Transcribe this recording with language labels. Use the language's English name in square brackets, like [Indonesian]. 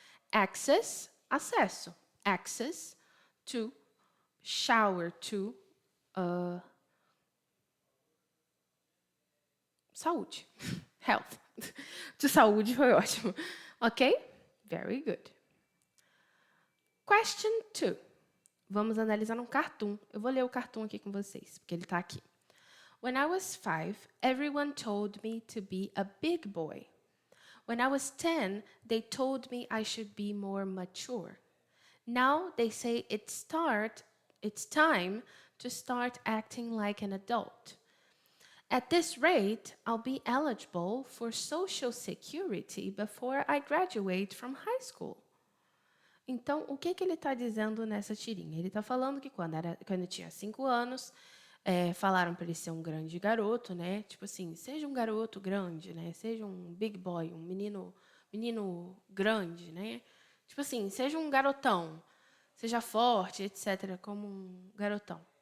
[English] Access, acesso. Access to, shower to, saúde. Health. To [Portuguese] saúde foi ótimo. [English] Ok? Very good. Question 2. [Portuguese] Vamos analisar um cartoon. Eu vou ler o cartoon aqui com vocês, porque ele está aqui. [English] When I was 5, everyone told me to be a big boy. When I was 10, they told me I should be more mature. Now they say it's time to start acting like an adult. At this rate, I'll be eligible for Social Security before I graduate from high school. [Portuguese] Então, o que ele está dizendo nessa tirinha? Ele está falando que quando tinha 5 anos, falaram para ele ser um grande garoto, né? Tipo assim, seja um garoto grande, né? Seja um [English] big boy, [Portuguese] um menino grande, né? Tipo assim, seja um garotão, seja forte, etc., como um garotão.